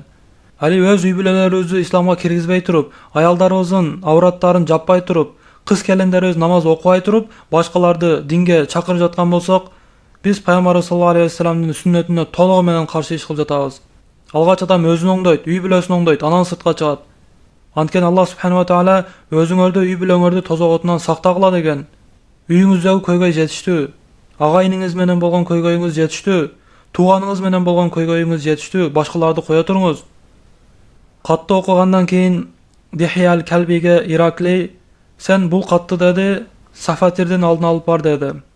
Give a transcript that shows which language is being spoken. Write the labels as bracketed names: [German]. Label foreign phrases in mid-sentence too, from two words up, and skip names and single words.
[Kyrgyz] Али өз үй бүлөлөрүбүздү исламга киргизбей туруп, аялдарыбыздын авраттарын жаппай туруп, кыз келиндерибиз намаз окубай туруп, башкаларды динге чакырып жаткан болсок, биз пайгамбарыбыз [Arabic] صلى الله عليه [Kyrgyz] вассаламдын сүннөтүнө толугу менен каршы иш кылып жатабыз. Алгач адам өзүн оңдойт, үй бүлөсүн оңдойт, анан сыртка чыгат. Анткени Аллах [Arabic] سبحانه وتعالى [Kyrgyz] өзүңөрдү үй бүлөңөрдү тозоготунан сактагыла деген. Үйүңүздөгү көйгөй жетиштүү. Агайыңыз менен болгон көйгөйүңүз жетиштүү. Тууганыңыз менен болгон көйгөйүңүз жетиштүү. Башкаларды кое туруңуз. Катты окугандан кийин Дихия аль-Калбиге Иракли: "Сен бул катты деди, Сафатирдин алдына алып бар" деди.